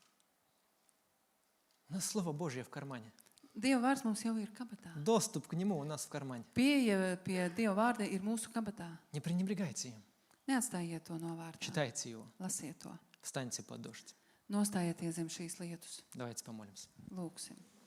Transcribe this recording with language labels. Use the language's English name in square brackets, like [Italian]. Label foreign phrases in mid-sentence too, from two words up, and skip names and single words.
[Russian] У нас Слово Божье в кармане. [Latvian] Dieva vārds mums jau ir kabatā. [Russian] Доступ к Нему у нас в кармане. [Latvian] Pieeja pie Dieva vārda ir mūsu kabatā. [Russian] Не пренебрегайте им. [Latvian] Neatstājiet to novārtā. [Russian] Читайте его. [Latvian] Lasiet to. [Russian] Встаньте под дождь. [Latvian] Nostājieties zem šīs lietus. [Russian] Давайте помолимся. [Latvian] Lūksim.